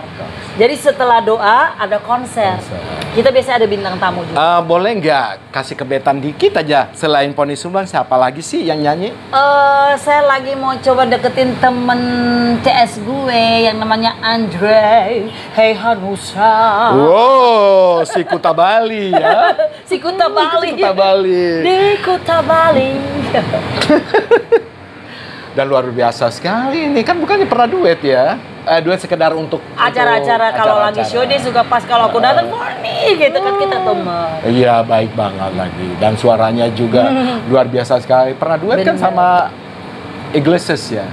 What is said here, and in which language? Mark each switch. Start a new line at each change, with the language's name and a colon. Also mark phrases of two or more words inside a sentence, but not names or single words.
Indonesian: Jadi setelah doa ada konser. Kita biasa ada bintang tamu juga. Boleh nggak kasih kebetan dikit aja selain Poni Sumblang siapa lagi sih yang nyanyi? Saya lagi mau coba deketin temen CS gue yang namanya Andre. Hey Hanusa. Wow, si Kuta Bali ya. Si Kuta Bali. Kuta Bali. Di Kuta Bali. Dan luar biasa sekali ini, kan bukannya pernah duet ya? Duet sekedar untuk acara-acara kalau lagi show dia suka pas kalau aku datang Poni gitu kan kita temen. Iya, baik banget lagi. Dan suaranya juga luar biasa sekali. Pernah duet kan sama Iglesias ya?